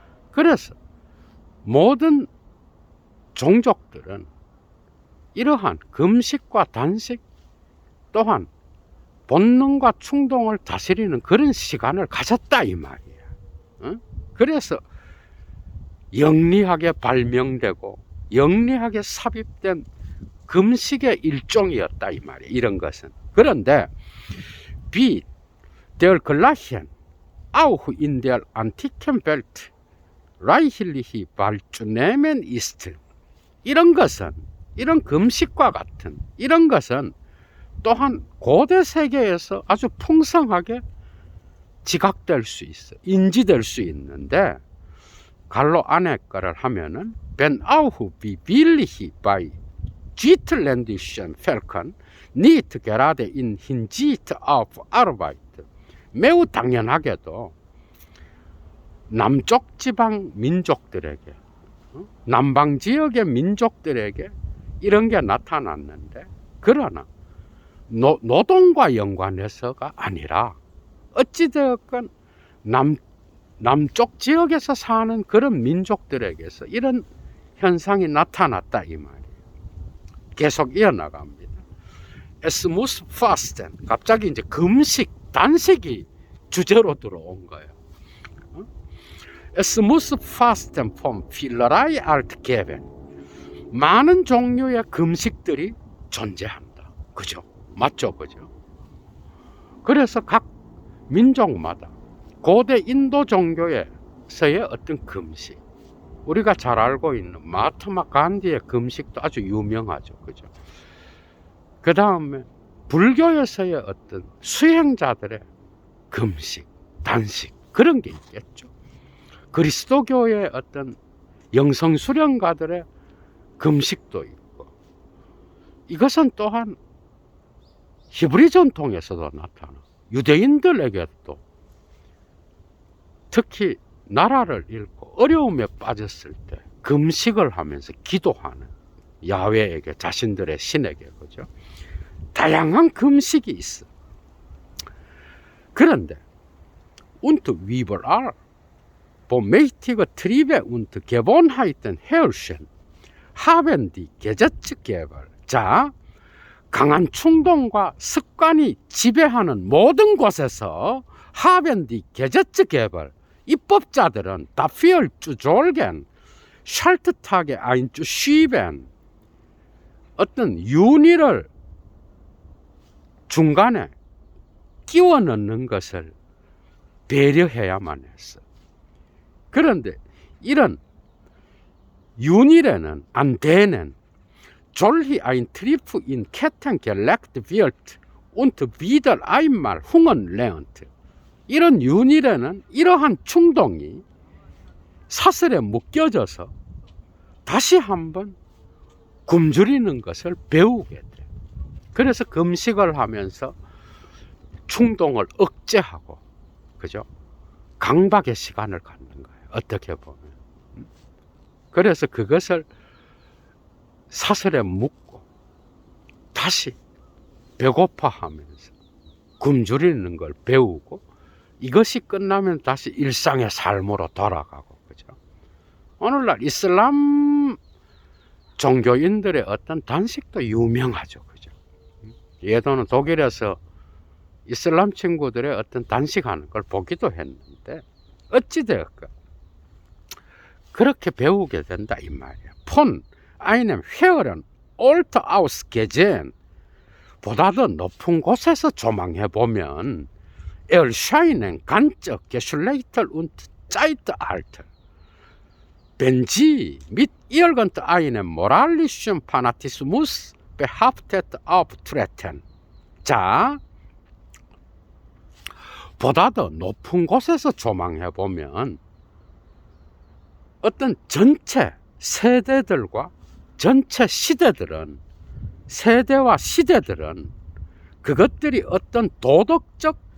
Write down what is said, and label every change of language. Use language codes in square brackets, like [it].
[ko] 그래서 모든 종족들은 이러한 금식과 단식 또한 본능과 충동을 다스리는 그런 시간을 가졌다 이 말이야. 그래서 영리하게 발명되고 영리하게 삽입된 금식의 일종이었다 이 말이야. 이런 것은. 그런데 [de] wie der gleichen auch in der antiken Welt reichlich wahrzunehmen ist. [ko] 이런 것은, 이런 금식과 같은 이런 것은 또한 고대 세계에서 아주 풍성하게 지각될 수 있어, 인지될 수 있는데, 갈로 안에 거를 하면은 [de] wenn auch wie billig bei südländischen Völkern nicht gerade in Hinsicht auf Arbeit. [ko] 매우 당연하게도 남쪽 지방 민족들에게, 남방 지역의 민족들에게 이런 게 나타났는데, 그러나 노동과 연관해서가 아니라 어찌되었건 남쪽 지역에서 사는 그런 민족들에게서 이런 현상이 나타났다 이 말이에요. 계속 이어나갑니다. [de] Es muss fasten. [ko] 갑자기 이제 금식, 단식이 주제로 들어온 거예요. [de] Es muss fasten vom vielerlei Art geben. [ko] 많은 종류의 금식들이 존재한다. 그죠? 맞죠? 그죠? 그래서 각 민족마다 고대 인도 종교에서의 어떤 금식, 우리가 잘 알고 있는 마하트마 간디의 금식도 아주 유명하죠. 그죠? 그 다음에 불교에서의 어떤 수행자들의 금식, 단식, 그런 게 있겠죠. 그리스도교의 어떤 영성수련가들의 금식도 있고, 이것은 또한 히브리 전통에서도 나타나, 유대인들에게도 특히 나라를 잃고 어려움에 빠졌을 때 금식을 하면서 기도하는, 야훼에게, 자신들의 신에게, 그죠? 다양한 금식이 있어. 그런데 [de] und überall wo mächtige Triebe und Gewohnheiten herrschen, haben die Gesetzgeber. [ko] 자, 강한 충동과 습관이 지배하는 모든 곳에서 [de] haben die Gesetzgeber, [ko] 입법자들은 [de] dafür zu sorgen, Schalttage einzuschieben, [ko] 어떤 윤희를 중간에 끼워 넣는 것을 배려해야만 했어. 그런데 이런 윤일에는 안 되는 [de] solch ein Trieb in Ketten gelegt wird und wieder einmal hungern lernt. [ko] 이런 윤일에는 이러한 충동이 사슬에 묶여져서 다시 한번 굶주리는 것을 배우게 돼. 그래서 금식을 하면서 충동을 억제하고, 그죠? 강박의 시간을 갖는 거예요. 어떻게 보면. 그래서 그것을 사슬에 묶고 다시 배고파하면서 굶주리는 걸 배우고, 이것이 끝나면 다시 일상의 삶으로 돌아가고, 그죠? 오늘날 이슬람 종교인들의 어떤 단식도 유명하죠, 그죠? 예전에 독일에서 이슬람 친구들의 어떤 단식하는 걸 보기도 했는데, 어찌되었건 그렇게 배우게 된다 이 말이야. [de] Von einem höheren Ort aus gesehen, [ko] 보다 더 높은 곳에서 조망해 보면 [de] erscheinen ganze Geschlechter und Zeitalter. Wenn sie mit irgendeinem moralischen Fanatismus behaftet auftreten. [ko] 자, 보다 더 높은 곳에서 조망해 보면 어떤 전체 세대들과 전체 시대들은, 세대와 시대들은 그것들이 어떤 도덕적